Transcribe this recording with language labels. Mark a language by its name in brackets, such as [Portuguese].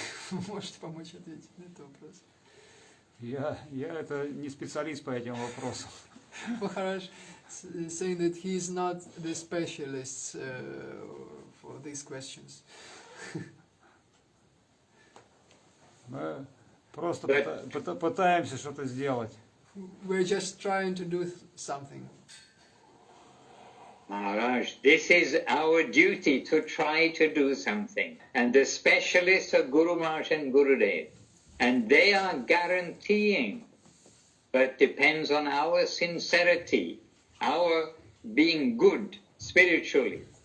[Russian] Вы можете помочь ответить на этот вопрос? Я это не специалист по этим вопросам. [English] Maharaj saying that he is not the specialist for these questions. [Russian] Мы просто пытаемся что-то сделать. [English] We're just trying to do something. Maharaj, this is our duty to try to do something. And the specialists are Guru Maharaj and Gurudev. And they are guaranteeing, but depends on our sincerity, our being good spiritually.